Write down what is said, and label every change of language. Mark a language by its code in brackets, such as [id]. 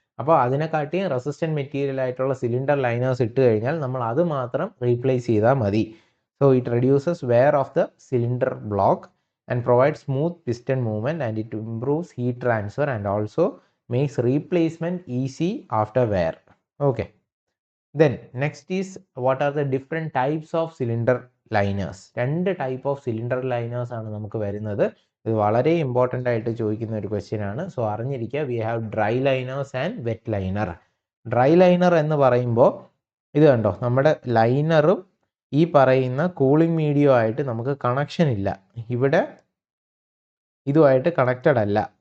[ml] അപ്പോൾ അതിനെക്കാട്ടി resistant material ആയിട്ടുള്ള സിലിണ്ടർ ലൈനേഴ്സ് ഇട്ട് കഴിഞ്ഞാൽ നമ്മൾ അത് മാത്രം റീപ്ലേസ് ചെയ്താൽ മതി. [en] So it reduces wear of the cylinder block and provide smooth piston movement and it improves heat transfer and also makes replacement easy after wear. Okay, then next is what are the different types of cylinder liners. [ml] രണ്ട് type of cylinder liners ആണ് നമുക്ക് വരുന്നത്. ഇത് വളരെ important ആയിട്ട് ചോദിക്കുന്ന ഒരു question ആണ്. സോ അറിഞ്ഞിരിക്കുക, [en] We have dry liners and wet liner. [ml] Dry liner എന്ന് പറയുമ്പോൾ ഇത് കണ്ടോ, നമ്മുടെ ലൈനറും ഈ പറയുന്ന കൂളിംഗ് മീഡിയം ആയിട്ട് നമുക്ക് കണക്ഷൻ ഇല്ല, ഇവിടെ ഇതുമായിട്ട് കണക്റ്റഡ് അല്ല.